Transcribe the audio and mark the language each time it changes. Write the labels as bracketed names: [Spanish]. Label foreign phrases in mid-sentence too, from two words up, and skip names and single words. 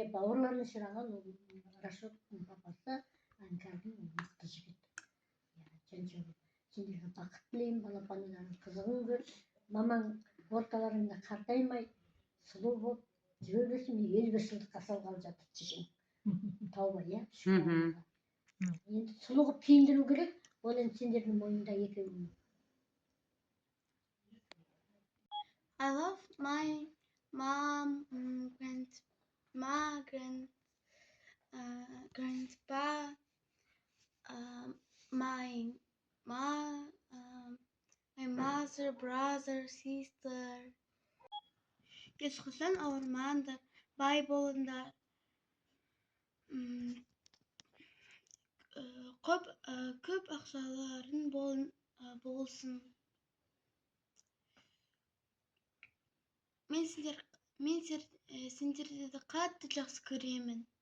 [Kazakh] бауырларын сыйлаған ол рашодтың папасы іңкәрдің мықты жігіт жаншығым сендерге бақыт тілеймін балапандарың қызығын көр мамаң орталарыңда қартаймай сұлу болып жүре берсін 55 жылдыққа салғалы жатыр шешең тауба иә енді сұлу қылып киіндіру керек ол енді сендердің мойныңда екеуің [English] I love my mom, grandpa, my mother, brother, sister. [Kazakh] Ешқашан ауырмаңдар, бай болыңдар. Көп ақшаларың болсын. Мен сендерді қатты жақсы көремін.